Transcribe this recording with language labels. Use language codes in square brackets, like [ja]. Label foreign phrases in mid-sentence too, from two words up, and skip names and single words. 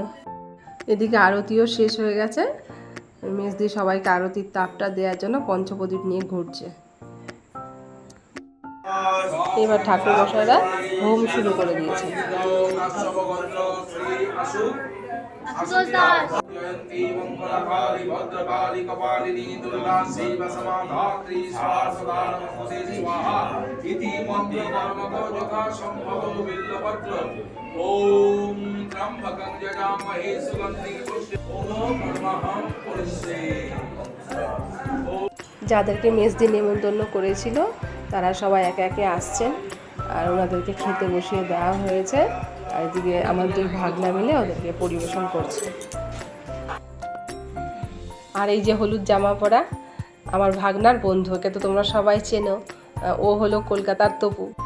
[bn] এদিকে আরতিও শেষ হয়ে গেছে। মেজদি সবাইকে আরতির তাপটা দেওয়ার জন্য পঞ্চপ্রদীপ নিয়ে ঘুরছে। এবার ঠাকুর মশাইরা হোম শুরু করে দিয়েছে। [sa] जयन्ती मंगलकाली भद्रकाली कपालिनी दुर्गा शिव समाधात्री सदा नमस्ते स्वाहा इति मंत्र कर्मको यथा संभव बिल्वपत्र ओम त्र्यंबकं यजामहे सुगन्धिं पुष्टिं नमः पुरुषे। [bn] যাদেরকে মেজদি নেমন্তন্ন করেছিল তারা সবাই একে একে আসছেন আর ওনাদেরকে খেতে বসিয়ে দেওয়া হয়েছে। আর এদিকে আমার দুই ভাগনা মিলে ওদেরকে পরিবেশন করছে। আর এই যে হলুদ জামা পরা আমার ভাগনার বন্ধু, ওকে তো তোমরা সবাই চেনো, ও হলো কলকাতার তপু।